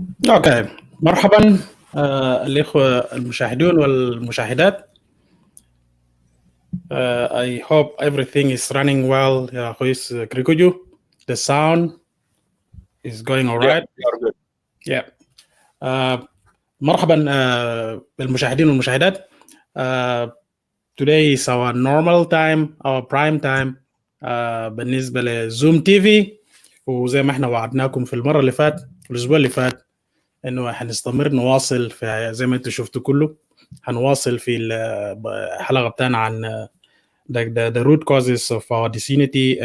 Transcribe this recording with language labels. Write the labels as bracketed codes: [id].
[ar] اوكي مرحبا الاخوه المشاهدون والمشاهدات. [en] I hope everything is running well [ar] يا اخويس [en] كريكوجو. The sound is going all right. Yeah. [ar] مرحبا بالمشاهدين والمشاهدات. [en] Today is our normal time, our prime time [ar] بالنسبه لزوم تي في، وزي ما احنا وعدناكم في المره اللي فات الاسبوع اللي فات انه هنستمر نواصل في زي ما انتم شفتوا كله، هنواصل في الحلقه بتاعنا عن [en] the root causes of our disunity.